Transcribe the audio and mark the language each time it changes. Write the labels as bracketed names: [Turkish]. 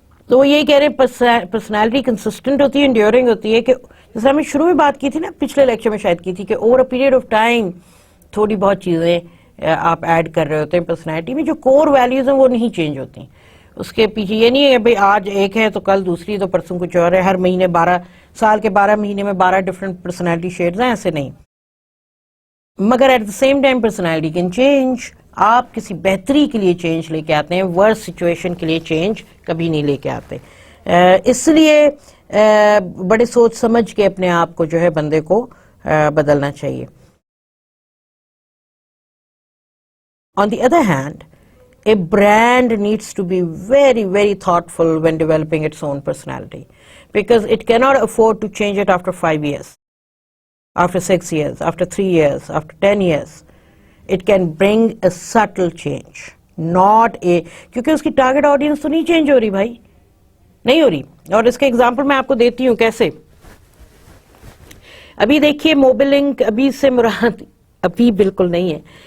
[Urdu] تو وہ یہی کہہ رہے ہیں پرسنالٹی کنسسٹنٹ ہوتی ہے, انڈیورنگ ہوتی ہے, کہ جیسے ہم نے شروع میں بات کی تھی نا, پچھلے لیکچر میں شاید کی تھی, کہ [English] over a period of time [Urdu] تھوڑی بہت چیزیں آپ ایڈ کر رہے ہوتے ہیں پرسنالٹی میں، جو کور ویلیوز ہیں وہ نہیں چینج ہوتی. اس کے پیچھے یہ نہیں ہے بھئی آج ایک ہے تو کل دوسری، تو پرسوں کچھ اور ہے، ہر مہینے 12 سال کے 12 مہینے میں 12 ڈفرینٹ پرسنالٹی شیڈز ہیں، ایسے نہیں. مگر [English] At the same time personality can change. [Urdu] آپ کسی بہتری کے لیے چینج لے کے آتے ہیں، ورس سچویشن کے لیے چینج کبھی نہیں لے کے آتے. اس لیے بڑے سوچ سمجھ کے اپنے آپ کو جو ہے بندے کو بدلنا چاہیے. [English] On the other hand, a brand needs to be very, very thoughtful when developing its own personality, because it cannot afford to change it after 5 years, after 6 years, after 3 years, after 10 years. It can bring a subtle change, not a, [Urdu] کیونکہ اس کی target audience تو نہیں change ہو رہی بھائی، نہیں ہو رہی. اور اس کے ایگزامپل میں آپ کو دیتی ہوں کیسے. ابھی دیکھیے موبل لنک، ابھی سے مراد ابھی بالکل نہیں ہے.